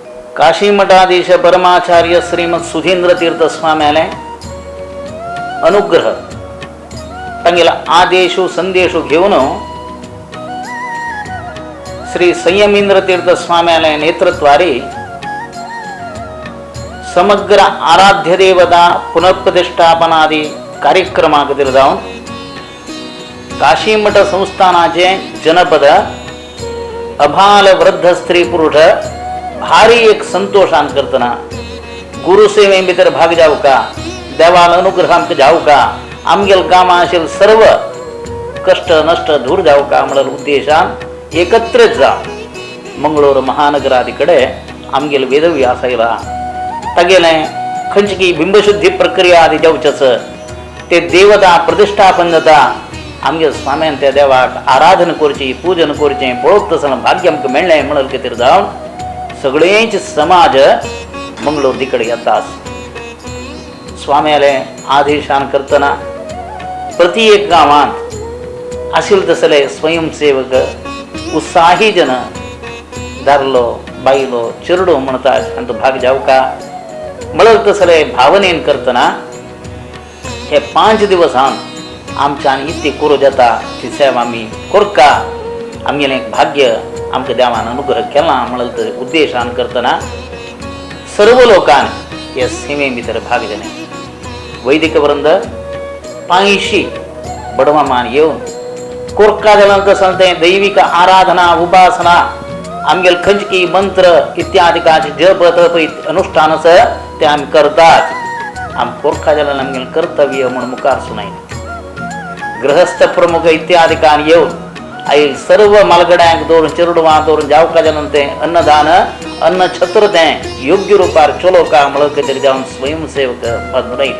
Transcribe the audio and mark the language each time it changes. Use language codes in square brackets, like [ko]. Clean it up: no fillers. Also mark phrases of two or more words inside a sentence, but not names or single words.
[kok] काशी मठाधीश परमाचार्य श्रीमद सुधींद्र तीर्थ स्वाम्याले अनुग्रह तांगेला आदेशु संदेशु घेऊन श्री संयमींद्र तीर्थ स्वाम्याले नेतृत्वारी समग्र आराध्य देवता पुनर्प्रतिष्ठापनादी कार्यक्रमाक जाऊन काशी मठ संस्थानाचे जनपद अभाल वृद्ध स्त्री पुरुष भारी एक संतोषान करतना गुरुसेवे भितर भाग जाऊ का, देवाल अनुग्रह आमक जाऊ का, आमगेल कामा आशिल सर्व कष्ट नष्ट दूर जाऊ का म्हणून उद्देशान एकत्रित जा मंगळूर महानगरादिकडे आमगेल वेदव्यास आयला तगेले खंचकी बिंबशुद्धी प्रक्रिया आदी जाऊचच ते देवता प्रतिष्ठापन जाता आमगे स्वाम्यान त्या देवाक आराधन करची पूजन करचे पळोवप तसं भाग्य आमक मेळ्ळें म्हणून कितें जावन सगळेच समाज मंगळूर दिकडे येतात. स्वाम्याले आदेशान करतना प्रति एक गावात आशिल तसले स्वयंसेवक उत्साही जन दारलो बायलो चिरडो म्हणतात आणि तो भाग जाऊ का म्हणून तसले भावनेन करतना हे 5 दिवसान आमच्यान इतके करू जाता ती सेवा आमी करका आमगेलें भाग्य आमकां देवान अनुग्रह केला म्हणून उद्देशान करतना सर्व लोकांन हे सेवे भितर भाग घेतले. वैदिक वृंद 85 बडवामान येवन कोरका जाल्यार तसं तें दैविक आराधना उपासना आमगेल खंचकी मंत्र इत्यादिकाचे जप तप अनुष्ठान ते आमी करतात. आम कोरका जाल्यार आमगेलें कर्तव्य म्हणून मुखार सुनायलें. गृहस्थ प्रमुख इत्यादिकान येवन आई सर्व मालगड्यांक दवरून चिरडवां दवरून जावका जाल्यार तें अन्नदान अन्न छत्र तें योग्य रुपार चलो का म्हणून कितें जावन स्वयंसेवक पद उडयले.